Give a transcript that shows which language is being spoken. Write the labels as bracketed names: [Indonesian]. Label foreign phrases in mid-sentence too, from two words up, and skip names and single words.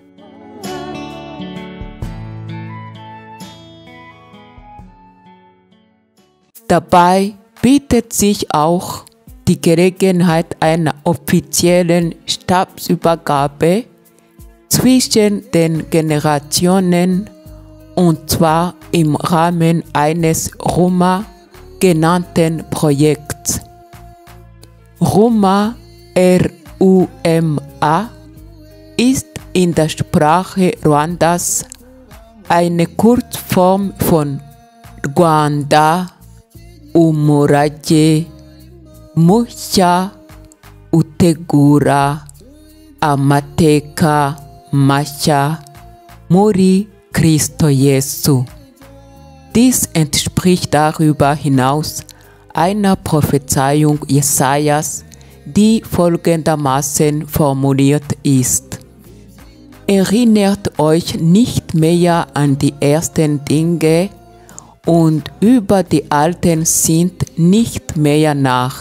[German] Dabei bietet sich auch die Gelegenheit einer offiziellen Stabsübergabe zwischen den Generationen, und zwar im Rahmen eines Ruma genannten Projekts. Ruma, R-U-M-A, ist in der Sprache Ruandas eine Kurzform von Rwanda, [Kinyarwanda] umurage mushya utegura amateka mashya muri Kristo Jesu. [German] Dies entspricht darüber hinaus einer Prophezeiung Jesajas, die folgendermaßen formuliert ist: Erinnert euch nicht mehr an die ersten Dinge, und über die alten sinnt nicht mehr nach.